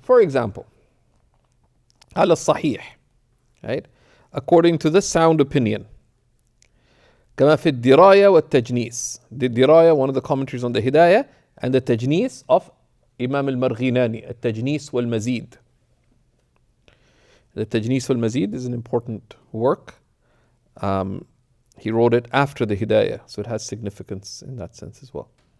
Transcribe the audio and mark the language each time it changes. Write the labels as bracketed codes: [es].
[en] For example, [ar] على الصحيح, [en] right? According to the sound opinion. [ar] كما في الدراية والتجنيس. [en] The Diraya, one of the commentaries on the Hidayah, and the Tajnis of Imam al-Marghinani, [ar] التجنيس والمزيد. [en] The Tajnis wal-Mazid is an important work. He wrote it after the Hidayah, so it has significance in that sense as well.